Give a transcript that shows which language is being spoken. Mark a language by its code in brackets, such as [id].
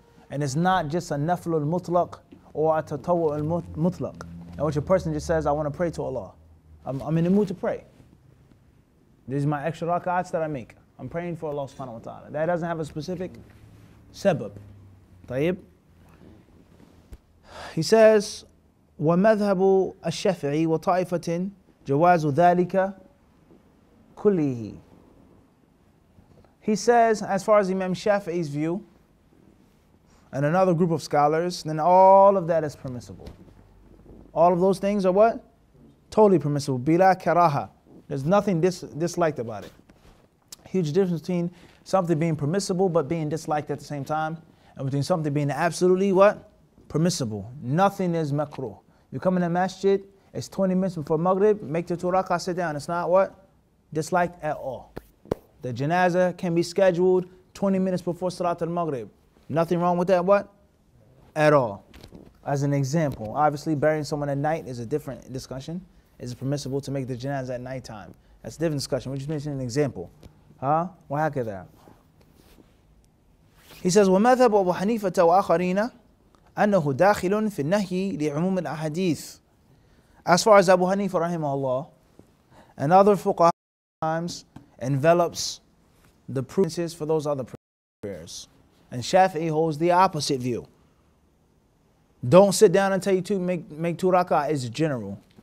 [en] And it's not just a nafl al-mutlaq or a tatawwu al-mutlaq, in which a person just says, I want to pray to Allah. I'm in the mood to pray. These are my extra rak'ats that I make. I'm praying for Allah subhanahu wa ta'ala. That doesn't have a specific sabab. [ar] طيب. [en] He says, [ar] وَمَذْهَبُ الشَّافِعِي وَطَائِفَةٍ جَوَازُ ذَلِكَ كُلِّهِ. [en] He says, as far as Imam Shafi'i's view, and another group of scholars, then all of that is permissible. All of those things are what? Totally permissible. Bila karaha. There's nothing disliked about it. Huge difference between something being permissible but being disliked at the same time, and between something being absolutely what? Permissible. Nothing is makruh. You come in a masjid, it's 20 minutes before Maghrib, make the 2 rak'ah, sit down. It's not what? Disliked at all. The janazah can be scheduled 20 minutes before Salat al-Maghrib. Nothing wrong with that, what? At all. As an example, obviously burying someone at night is a different discussion. Is it permissible to make the janazah at nighttime? That's a different discussion. We're just mentioning an example. [ar] وهكذا. [en] He says, [ar] وَمَذْهَبُ أَبُو حَنِيفَةَ وَآخَرِينَ أَنَّهُ دَاخِلٌ فِي النَّهْيِ لِعُمُومِ الْأَحَادِيثِ. [en] As far as Abu Hanifa rahimahullah and other fuqaha times envelops the proofs for those other prayers. And Shafi'i holds the opposite view. Don't sit down until you make 2 rak'ah is general.